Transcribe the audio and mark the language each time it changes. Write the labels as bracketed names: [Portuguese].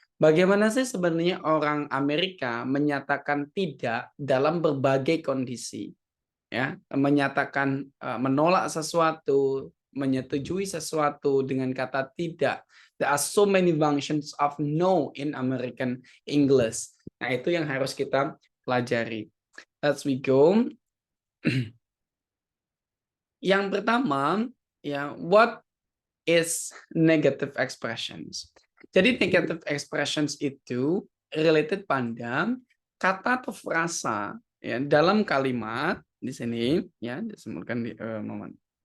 [Indonesian] Bagaimana sih sebenarnya orang Amerika menyatakan tidak dalam berbagai kondisi, ya, menyatakan menolak sesuatu, menyetujui sesuatu dengan kata tidak. [English] There are so many functions of no in American English. [Indonesian] Nah, itu yang harus kita pelajari. [English] Let's we go. [Indonesian] Yang pertama, ya, [English] what is negative expressions? [Indonesian] Jadi negative expressions itu related pada kata atau frasa ya dalam kalimat di sini ya disebutkan di momen.